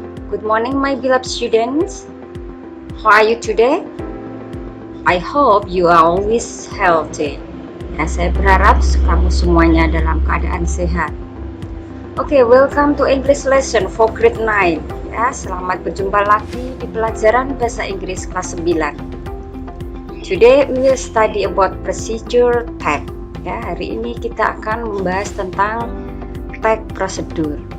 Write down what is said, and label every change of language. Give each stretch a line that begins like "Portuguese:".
English: Good morning my beloved students. How are you today? I hope you are always healthy.
Indonesian: Ya, saya berharap kamu semuanya dalam keadaan sehat.
English: Oke, welcome to English lesson for grade 9.
Indonesian: Ya, selamat berjumpa lagi di pelajaran bahasa Inggris kelas 9.
English: Today we will study about procedure tag.
Indonesian: Ya, hari ini kita akan membahas tentang tag prosedur.